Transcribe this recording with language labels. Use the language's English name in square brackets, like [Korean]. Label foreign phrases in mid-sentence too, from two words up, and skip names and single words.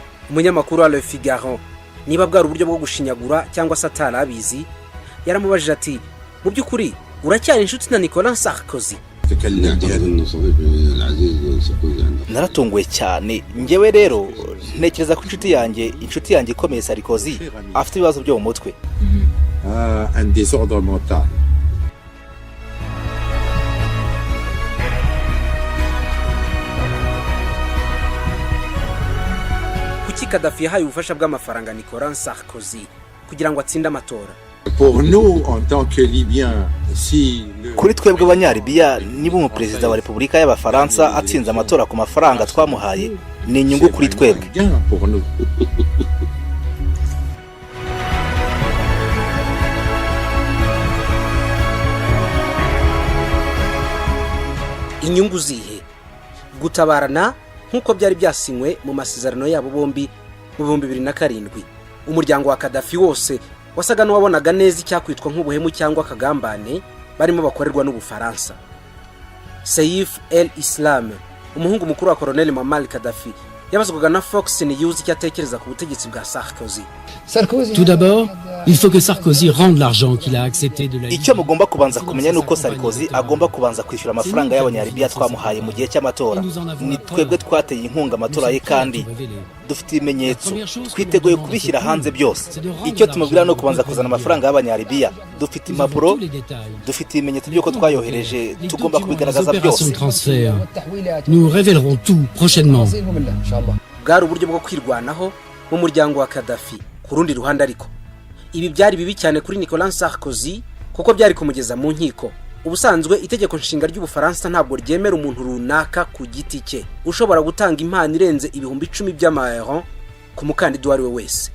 [Kinyarwanda] Umunyamakuru wa Le Figaro niba bwari uburyo bwo gushinyagura cyangwa se atarabizi, yaramubajije ati mu by'ukuri uracyari inshuti na Nicolas Sarkozy? Naratunguwe cyane. Ngewe rero ntekereza ko inshuti yanjye ikomeye Sarkozy afite ibibazo byo mu mutwe. [French] Un désordre mental. [Kinyarwanda] Gaddafi yahaye ubufasha bw'amafaranga Nicolas Sarkozy kugira ngo atsinde amatora. [French] Pour nous en tant que Libyens, si [Kinyarwanda] kuri twebwe abanyalibiya niba umuperezida wa Repubulika y'Abafaransa atsinze amatora ku mafaranga twamuhaye ni inyungu kuri twebwe. Inyungu zihe? Gutabarana nkuko byari byasinywe mu masezerano yabo bombi mu 2007. Umuryango wa Gaddafi wose wasaga n'uwabonaga neza icyakwitwa nk'ubuhemu cyangwa akagambane barimo bakorerwa n'Ubufaransa. Saif el-Islam umuhungu mukuru wa Colonel Muammar Gaddafi yabazwaga na Fox News icyo atekereza ku butegetsi bwa Sarkozy. [French] Tout d'abord, il faut que Sarkozy rende l'argent qu'il a accepté de la. [Kinyarwanda] Icyo mugomba kubanza kumenya nuko Sarkozy agomba kubanza kwishyura amafaranga y'abanyalibiya twamuhaye mu gihe cy'amatora. Ni twebwe twateye inkunga amatora ye kandi dufite ibimenyetso twiteguye kubishyira hanze byose. Icyo tumubwira no kubanza kuzana amafaranga y'abanyalibiya. Dufite impapuro, dufite ibimenyetso by'uko twayohereje, tugomba kubigaragaza byose. [French] Nous révélerons tout prochainement. [Kinyarwanda] Bwari uburyo bwo kwirwanaho mu muryango wa Gaddafi. Ku rundi ruhande ariko ibi byari bibi cyane kuri Nicolas Sarkozy kuko byari kumugeza mu nkiko. Ubusanzwe itegeko nshinga ry'Ubufaransa ntabwo ryemera umuntu runaka ku giti cye ushobora gutanga impano irenze ibihumbi 10 by'amayero ku mukandida wari we wese.